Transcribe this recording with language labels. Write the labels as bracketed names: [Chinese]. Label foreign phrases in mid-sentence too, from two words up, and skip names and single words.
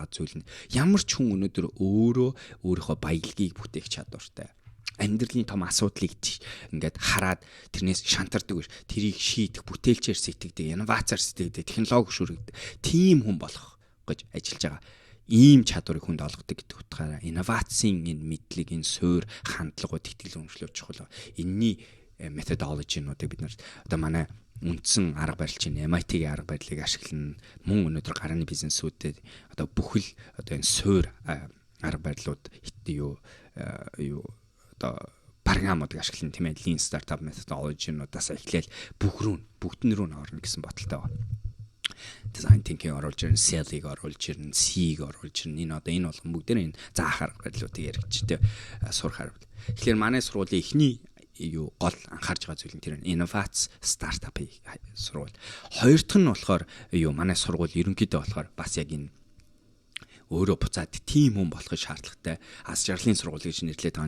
[Mongolian] зүйл нь ямар ч хүн өнөөдөр өөрийнхөө баялагийг бүтээх чадвартай амьдралын том асуудлыг ингээд хараад тэрнээс шантардаг биш тэрийг шийдэх бүтээлчээр сэтгэдэг инновацаар сэтгэдэг технологи шүргдэг тийм хүн болох гэж ажиллаж байгаа ийм чадварыг хүнд олгодог гэдэг утгаараа инновацийн энэ мэдлэг энэ суурь хандлагууд итгэл үнэмшлүүд чухал энэний методологинуудыг бид нар одоо манай үндсэн арга барил чинь MIT-ийн арга барилыг ашиглана. Мөн өнөөдөр гарааны бизнесүүдэд одоо бүхэл одоо энэ суурь арга барилууд одоо програмуудыг ашиглана тийм ээ. [English] Lean startup methodology- [Mongolian] нуудаас эхлээл бүгдэн рүү орно гэсэн бодолтой байна. [English] Design thinking [Mongolian] оруулж ирнэ, sell-ийг оруулж ирнэ, C-ийг оруулж ирнэ. Энэ болгон бүгдээр энэ заах арга барилуудыг яригчтэй сурах арга. Тэгэхээр манай сургуулийн эхний гол анхаарч байгаа зүйл нь тэр инновац стартапын сургууль. Хоёр дахь нь болохоор манай сургууль ерөнхийдөө болохоор бас яг энэ өөрөө буцаад тим хүн болох шаардлагатай ас жаргалын сургууль гэж нэрлэдэг байгаа.